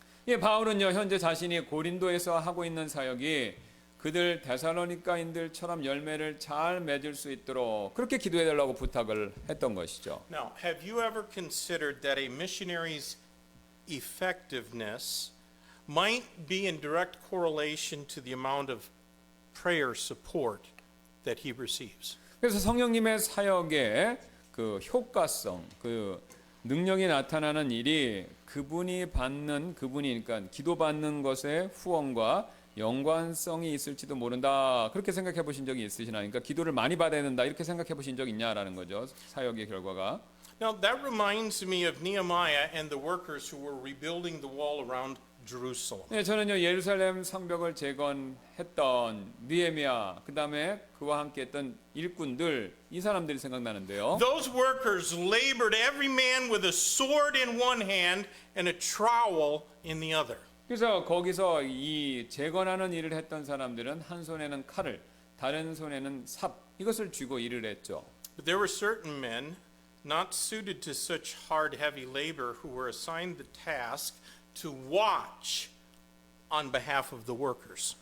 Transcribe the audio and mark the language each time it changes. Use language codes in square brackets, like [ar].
[ko] 예, 바울은요 현재 자신이 고린도에서 하고 있는 사역이 그들 데살로니가인들처럼 열매를 잘 맺을 수 있도록 그렇게 기도해 달라고 부탁을 했던 것이죠. [en] Now, have you ever considered that a missionary's effectiveness might be in direct correlation to the amount of prayer support that he receives? [ko] 그래서 성령님의 사역의 그 효과성, 능력이 나타나는 일이 그러니까 기도받는 것에 후원과 연관성이 있을지도 모른다. 그렇게 생각해 보신 적이 있으시나요? 그러니까 기도를 많이 받아야 된다. 이렇게 생각해 보신 적 있냐라는 거죠. 사역의 결과가. [en] Now that reminds me of Nehemiah and the workers who were rebuilding the wall around Jerusalem. [ko] 네, 저는요 예루살렘 성벽을 재건했던 느헤미야, 그다음에 그와 함께했던 일꾼들, 이 사람들이 생각나는데요. [en] Those workers labored, every man with a sword in one hand and a trowel in the other. [ko] 그래서 거기서 이 재건하는 일을 했던 사람들은 한 손에는 칼을, 다른 손에는 삽, 이것을 쥐고 일을 했죠. [en] But there were certain men not suited to such hard, heavy labor who were assigned the task to watch on behalf of the workers.